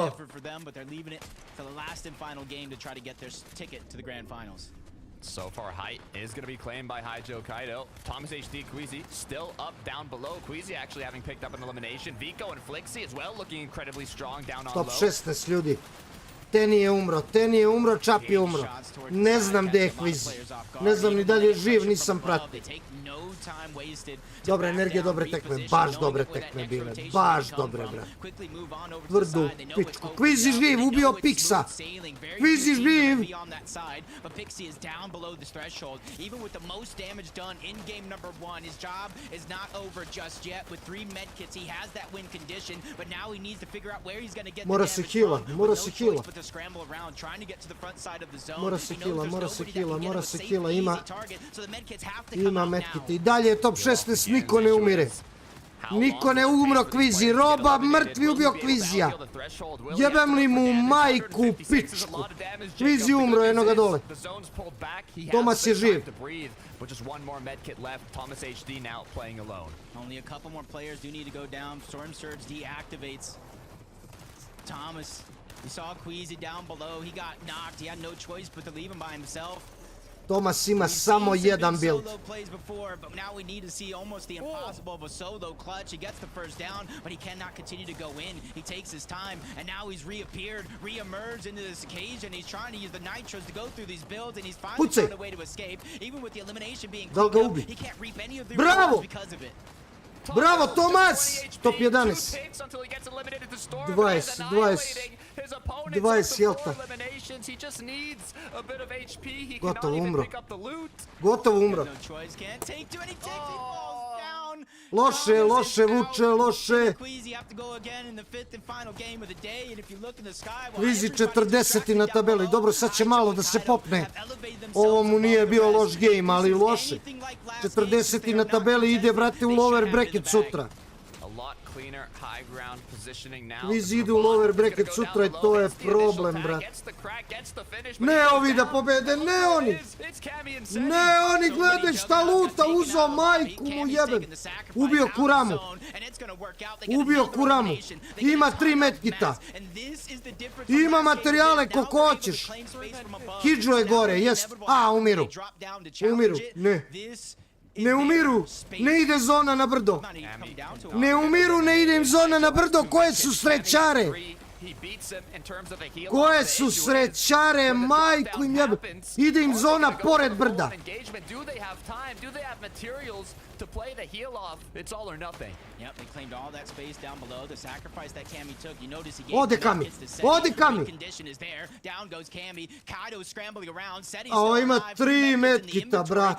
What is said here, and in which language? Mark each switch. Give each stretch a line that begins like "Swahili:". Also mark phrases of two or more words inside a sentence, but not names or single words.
English: effort for them, but they're leaving it to the last and final game to try to get their ticket to the grand finals. So far, height is going to be claimed by Joe Kaido. Thomas HD, Queasy still up down below. Queasy actually having picked up an elimination. Vico and Flixi as well looking incredibly strong down on Top low.
Serbian: 16 ljudi. Ten je umro, Čap je umro. Ne znam gdje je Queasy. Ne znam ni da li je živ, nisam pratio. Dobre energije, dobre tekme, baš dobre tekme bile, baš dobre, brate. Tvrdu pičku. Queasy živ, ubio Pixa. Queasy živ.
English: But Pixie is down below the threshold. Even with the most damage done in game number 1, his job is not over just yet. With 3 medkits, he has that win condition, but now he needs to figure out where he's going to get the
Serbian: Mora
English: damage
Serbian: se heala,
English: from.
Serbian: mora
English: With
Serbian: se
English: no
Serbian: heala.
English: choice but to scramble around, trying to get to the front side of the zone.
Serbian: Mora se
English: He knows
Serbian: heala,
English: there's
Serbian: mora se
English: nobody that can
Serbian: heala,
English: get
Serbian: mora
English: him a
Serbian: se
English: safe
Serbian: heala,
English: and
Serbian: ima-
English: easy target, so the medkits have to come
Serbian: Ima
English: out
Serbian: medkit.
English: now.
Serbian: I dalje je top 16, niko ne umire. Niko ne umro Queasy, roba mrtvi ubio Queasya. Jebem li mu majku pičku. Queasy umro, eno ga dole. Thomas je živ.
English: But just one more med kit left. Thomas HD now playing alone. Only a couple more players do need to go down. Storm Surge deactivates Thomas. You saw Queasy down below. He got knocked. He had no choice but to leave him by himself.
Serbian: Thomas ima
English: We've
Serbian: samo
English: seen some
Serbian: jedan
English: big
Serbian: build.
English: solo plays before, but now we need to see almost the impossible of a solo clutch. He gets the first down, but he cannot continue to go in. He takes his time, and now he's reappeared, re-emerged into this occasion. He's trying to use the nitros to go through these builds, and he's finally
Serbian: Pucaj.
English: found a way to escape. Even with the elimination being
Serbian: Da li
English: cleaned
Serbian: ga
English: up,
Serbian: ubi?
English: he can't reap any of the
Serbian: Bravo!
English: rewards because of it.
Serbian: Bravo, Thomas! Top 11. 20 jelta. Gotovo, umro. Gotovo umro.
English: No choice, can't take to any ticks. He falls down.
Serbian: Loše, loše, Vuče, loše.
English: Queasy have to go again in the 5th and final game of the day, and if you look in the sky,
Serbian: Queasy 40 na tabeli. Dobro, sad će malo da se popne. Ovo mu nije bio loš game, ali loše. 40 na tabeli ide, brate, u
English: lower bracket
Serbian: sutra. Kviz idu u
English: lower bracket
Serbian: sutra i to je problem, brat. Ne ovi da pobede, ne oni! Ne oni, gledaj šta luta, uzao majku mu jebem. Ubio Kuramu. Ubio Kuramu. Ima 3 medkita. Ima materijale koliko hoćeš. Hidžo je gore, jest. A, umiru. Umiru, ne. Ne umiru, ne ide zona na brdo. Ne umiru, ne ide im zona na brdo. Koje su srećare? Koje su srećare, majku im jebe. Ide im zona pored brda.
English: To play the heal off, it's all or nothing. Yep, they claimed all that space down below. The sacrifice that Cammy took, you notice he gave
Serbian: Ode Kami, ode Kami.
English: Condition is there. Down goes Cammy. Kaido scrambling around. Seti's
Serbian: A ovo
English: still
Serbian: ima
English: alive.
Serbian: 3 medkita, brat.